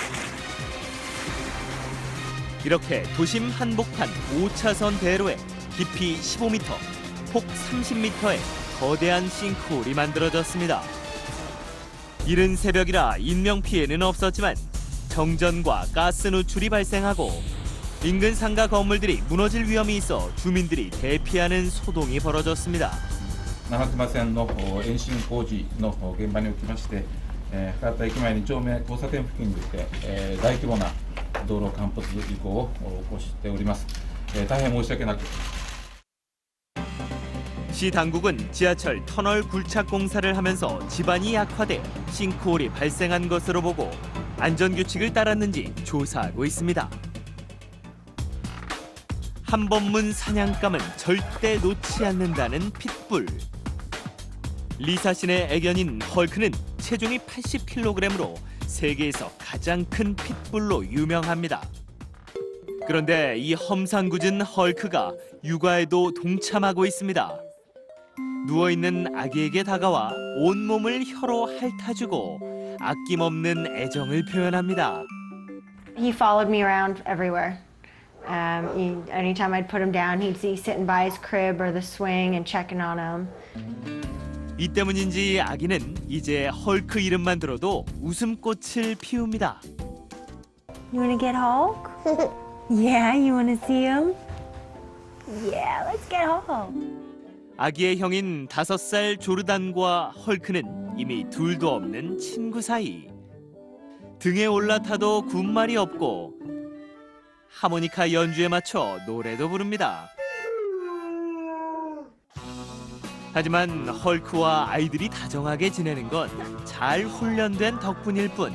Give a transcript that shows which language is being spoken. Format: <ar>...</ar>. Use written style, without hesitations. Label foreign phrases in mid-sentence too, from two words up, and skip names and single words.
<ko>이렇게 도심 한복판 5차선 대로에 깊이 15m, 폭 30m의 거대한 싱크홀이 만들어졌습니다. 이른 새벽이라 인명피해는 없었지만 정전과 가스 누출이 발생하고 인근 상가 건물들이 무너질 위험이 있어 주민들이 대피하는 소동이 벌어졌습니다.</ko> <ja>長隈線の延伸工事の現場におきまして、博多駅前2丁目交差点付近で、大規模な道路陥没事故を起こしております。大変申し訳なく。</ja> <ko>시 당국은 지하철 터널 굴착 공사를 하면서 지반이 약화돼 싱크홀이 발생한 것으로 보고 안전규칙을 따랐는지 조사하고 있습니다. 한 번 문 사냥감은 절대 놓지 않는다는 핏불. 리사신의 애견인 헐크는 체중이 80kg으로 세계에서 가장 큰 핏불로 유명합니다. 그런데 이 험상궂은 헐크가 육아에도 동참하고 있습니다. 누워있는 아기에게 다가와 온몸을 혀로 핥아주고 아낌없는 애정을 표현합니다.</ko> <en>He followed me around everywhere. Anytime I'd put him down, he'd be sitting by his crib or the swing and checking on him.</en> <ko>이 때문인지 아기는 이제 헐크 이름만 들어도 웃음꽃을 피웁니다.</ko> <en>You want to get Hulk? Yeah, you want to see him? Yeah, let's get Hulk.</en> <ko>아기의 형인 5살 조르단과 헐크는 이미 둘도 없는 친구 사이. 등에 올라타도 군말이 없고 하모니카 연주에 맞춰 노래도 부릅니다. 하지만 헐크와 아이들이 다정하게 지내는 건 잘 훈련된 덕분일 뿐.</ko>